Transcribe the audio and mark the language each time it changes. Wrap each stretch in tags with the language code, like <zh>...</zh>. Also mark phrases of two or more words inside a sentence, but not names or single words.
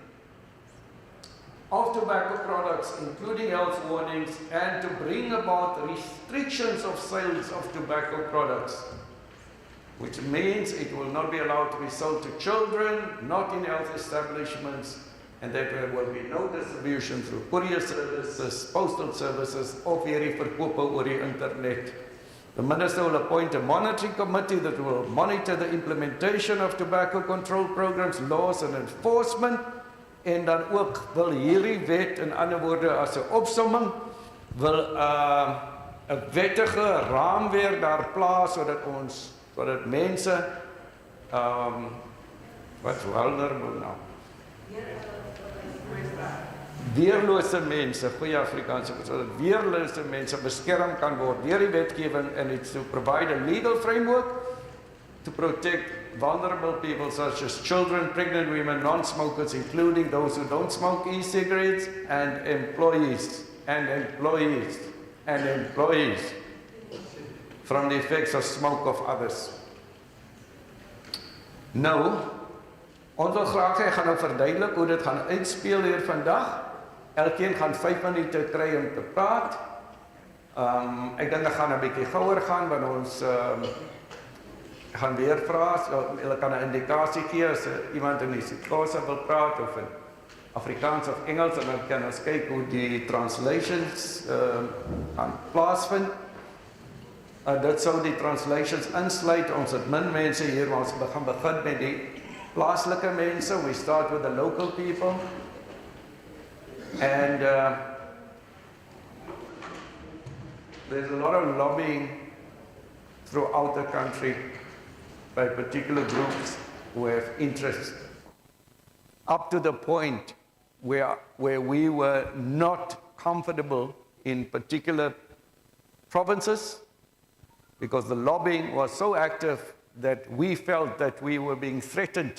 <en>of tobacco products, including health warnings, and to bring about restrictions of sales of tobacco products, which means it will not be allowed to be sold to children, not in health establishments, and that there will be no distribution through courier services, postal services,</en> <af>of hierdie verkope oor die internet.</af> <en>The minister will appoint a monitoring committee that will monitor the implementation of tobacco control programs, laws and enforcement,</en> <af>en dan ook wil hierdie wet, in ander woorde as 'n opsomming, wil 'n wettige raamwerk daar plaas sodat mense wat vulnerable nou weerlose mense, goeie Afrikaanse, sodat weerlose mense beskerm kan word deur die wetgewing,</af> <en>and it's to provide a legal framework to protect vulnerable people such as children, pregnant women, non-smokers, including those who don't smoke e-cigarettes, and employees from the effects of smoke of others.</en> <af>Nou, ons wil graag hê, gaan nou verduidelik hoe dit gaan uitspeel hier vandag. Elkeen gaan 5 minute kry om te praat. Ek dink dit gaan 'n bietjie gouer gaan, want ons gaan weer vra, so hulle kan 'n indikasie gee as iemand in die Xhosa wil praat of in Afrikaans of Engels, en dan kan ons kyk hoe die translations gaan plaasvind. Dit sou die translations insluit. Ons het min mense hier, maar ons begin met die plaaslike mense.</af> <en>We start with the local people. And there's a lot of lobbying throughout the country by particular groups who have interest, up to the point where we were not comfortable in particular provinces, because the lobbying was so active that we felt that we were being threatened.</en>